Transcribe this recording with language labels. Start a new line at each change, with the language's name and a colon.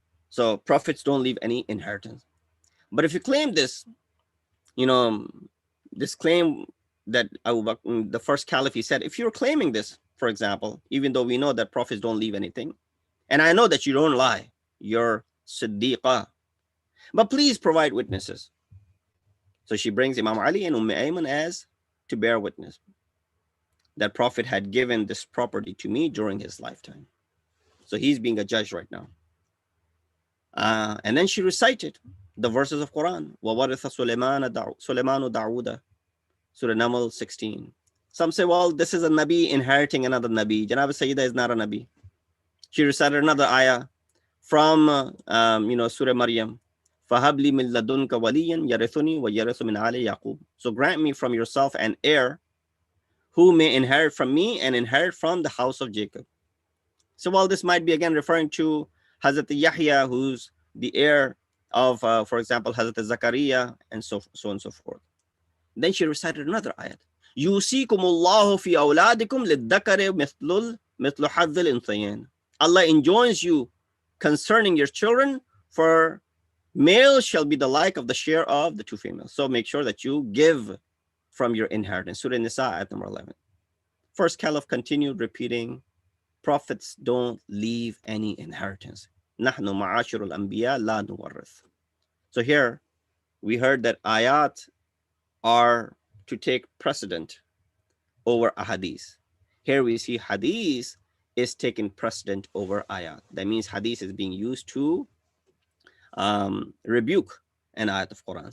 English: So prophets don't leave any inheritance. But if you claim this, this claim that Abu Bakr, the first caliph, he said, if you're claiming this, for example, even though we know that prophets don't leave anything, and I know that you don't lie, you're Siddiqah, but please provide witnesses. So she brings Imam Ali and Ayman as to bear witness that Prophet had given this property to me during his lifetime. So he's being a judge right now. And then she recited the verses of Quran.
Arabic: وَوَرِثَ سُلَيْمَانُ دَعُودَ Surah Naml 16.
English: Some say, well, this is a Nabi inheriting another Nabi. Janab Sayyida is not a Nabi. She recited another ayah from, Surah Maryam.
Arabic: فَهَبْ لِي مِن لَدُنْكَ وَلِيًّا يَرِثُنِي وَيَرِثُ مِنْ آلِ يَعْقُوبَ.
English: So grant me from yourself an heir who may inherit from me and inherit from the house of Jacob. So while this might be again referring to Hazrat Yahya, who's the heir of, for example, Hazrat Zakaria, and so on and so forth. Then she recited another ayat.
Arabic: يُوصِيكُمُ اللَّهُ فِي أَوْلَادِكُمْ لِلذَّكَرِ مِثْلُ حَظِّ الْأُنثَيَيْنِ.
English: Allah enjoins you concerning your children, for male shall be the like of the share of the two females. So make sure that you give from your inheritance. Surah Nisa, ayat number 11. First caliph continued repeating, prophets don't leave any inheritance.
Arabic: نحن معاشر الأنبياء لا نورث.
English: So here we heard that ayat are to take precedent over a hadith. Here we see hadith is taking precedent over ayat. That means hadith is being used to rebuke an ayat of Quran.